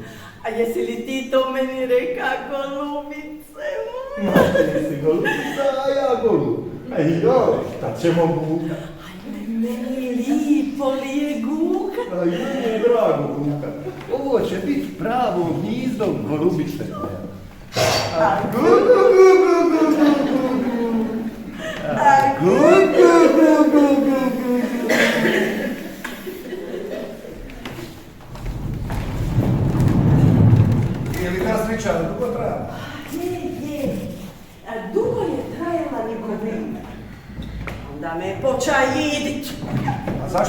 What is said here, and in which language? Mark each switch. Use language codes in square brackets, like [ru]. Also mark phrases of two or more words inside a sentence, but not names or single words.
[hr] A jesi li ti to meni reka, golubice moja? Ma ti si golubica, a ja golub. Joj, šta ćemo guka? Ajme, meni lipo li je guka? A meni je drago guka. Ovo će biti pravo gnizdo golubice moja. A gu gu gu gu gu gu gu gu. A gu gu gu gu gu gu. Je li ta sliča dugo traja? Je. Dugo je trajala Nikodima. Onda me poča idit. A zašto?